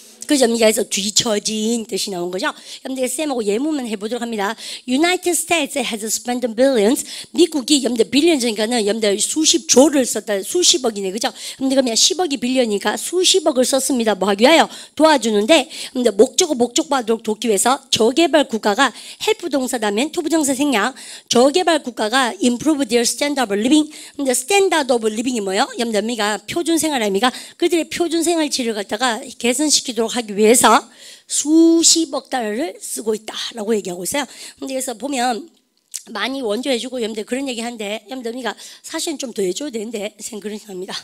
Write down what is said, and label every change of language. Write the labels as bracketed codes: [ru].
[ko] 그 점에서 뒤처진 뜻이 나온 거죠. 여러분들 쌤하고 예문만 해보도록 합니다. [en] United States has spent billions. [ko] 미국이 여러분들 빌리언이니까는 여러분들 수십조를 썼다. 수십억이네, 그죠? 여러분들 그러면 10억이 빌리언이니까 수십억을 썼습니다. 뭐 하기 위하여 도와주는데, 여러분들 목적어하도록 돕기 위해서 저개발 국가가 help 동사다면 투부정사 생략. 저개발 국가가 [en] improve their standard of living. [ko] 근데 [en] standard of living [ko] 이 뭐예요? 여러분들 우리가 표준 생활 아닙니까? 그들의 표준 생활치를 갖다가 개선시키도록 하기 위해서 수십억 달러를 쓰고 있다라고 얘기하고 있어요. 근데 그래서 보면 많이 원조해주고 여러분들 그런 얘기하는데 여러분들 우리가 사실은 좀 더 해줘야 되는데 생각 그런 생각합니다.